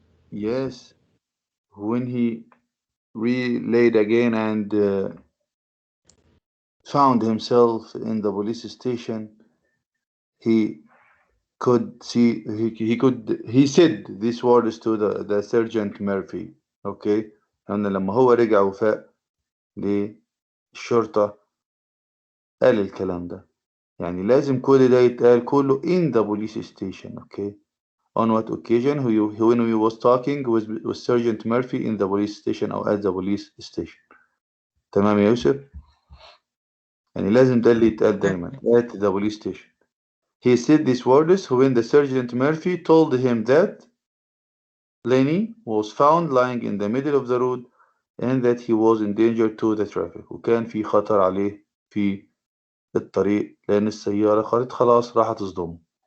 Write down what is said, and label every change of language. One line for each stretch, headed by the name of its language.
English: yes, when he relayed again and found himself in the police station, he could see he said these words to the Sergeant Murphy.
Arabic: Okay, أن لما هو رجع وفاق للشرطة قال الكلام ده، يعني لازم كل ده يتقال كله
English: in the police station. Okay, on what occasion when we was talking with Sergeant Murphy in the police station أو at the police station.
Arabic: تمام يا يوسف؟ يعني لازم ده اللي يتقال دايما
English: at the police station. He said these words when the Sergeant Murphy told him that Lenny was found lying in the middle of the road and that he was in danger to the traffic.
Arabic: وكان في خطر عليه في الطريق لأن السيارة خلاص راح تصدمه.